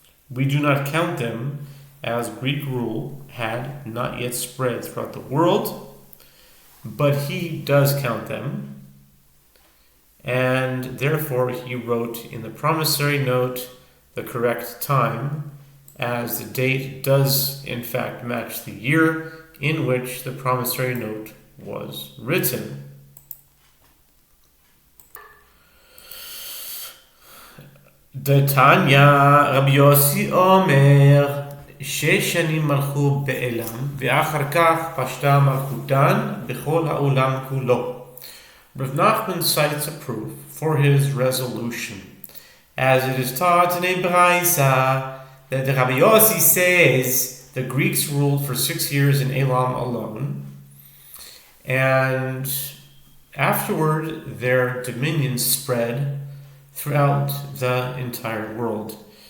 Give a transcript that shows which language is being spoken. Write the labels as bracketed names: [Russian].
[English] We do not count them, as Greek rule had not yet spread throughout the world, but he does count them, and therefore he wrote in the promissory note the correct time, as the date does in fact match the year in which the promissory note was written. [Hebrew] Tanya Rabbi Yossi Omer 6 שנים מלכו בעלם ואחר כך פשטה מלכותן בכל העולם כולו. [English] Rav Nachman cites a proof for his resolution, as it is taught in a Braisa that the Rabbi Yossi says the Greeks ruled for 6 years in Elam alone, and afterward their dominion spread throughout the entire world.